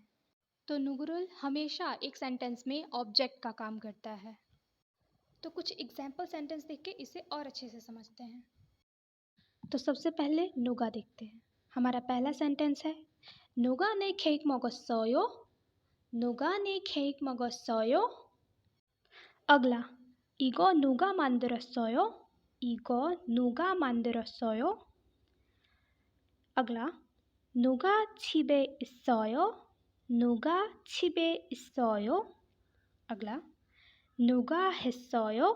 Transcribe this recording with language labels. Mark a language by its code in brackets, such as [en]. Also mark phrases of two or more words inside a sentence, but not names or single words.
[hi] तो नुगुरुल हमेशा एक सेंटेंस में ऑब्जेक्ट का काम करता है। तो कुछ [en] example sentence [hi] देख के इसे और अच्छे से समझते हैं। तो सबसे पहले नुगा देखते हैं। हमारा पहला सेंटेंस है नुगा ने केक 먹었어요। नुगा ने केक 먹었어요। अगला [ko] 이거 누가 만들었어요? 이거 누가 만들었어요? अगला 누가 집에 있어요? 누가 집에 있어요? अगला 누가 했어요?